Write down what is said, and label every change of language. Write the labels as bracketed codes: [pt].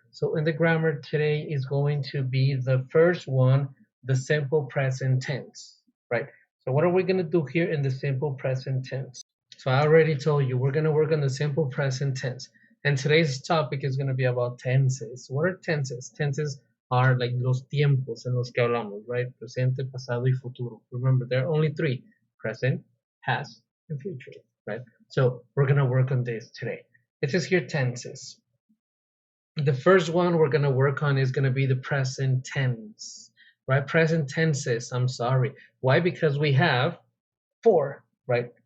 [en] So in the grammar today is going to be the first one, the simple present tense, right? So what are we gonna do here in the simple present tense? So I already told you we're gonna work on the simple present tense. And today's topic is gonna be about tenses. What are tenses? Tenses are like [es] los tiempos en los que hablamos, [en] right? [es] Presente, pasado y futuro. [en] Remember, there are only three: present, past, and future, right? So we're gonna work on this today. It says here tenses. The first one we're gonna work on is gonna be the present tense, right? Present tenses, I'm sorry. Why? Because we have four, right?